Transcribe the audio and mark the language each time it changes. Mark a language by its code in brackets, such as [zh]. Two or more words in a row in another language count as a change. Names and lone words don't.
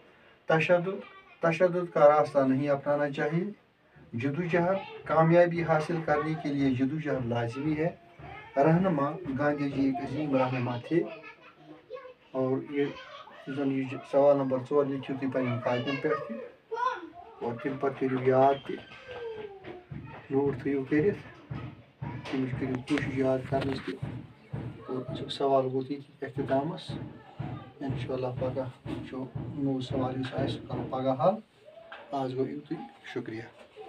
[ur] تشدد کا راستہ نہیں اپنانا چاہیے جدوجہد کامیابی حاصل کرنے کے لیے جدوجہد لازمی ہے رہنما گاندھی جی ایک عظیم رہنما تھے اور یہ سوال نمبر 4 لکھو [ks] تھی پنن کاپین پہ اور تم پتہ کرو یاد نوٹ تھو کرت تم کرو کوشش یاد کرنس اور سوال ووت یہ اختتامس انشاءاللہ پگہ نو سوال اس کرو پگہ حل آج گو یوتھے شکریہ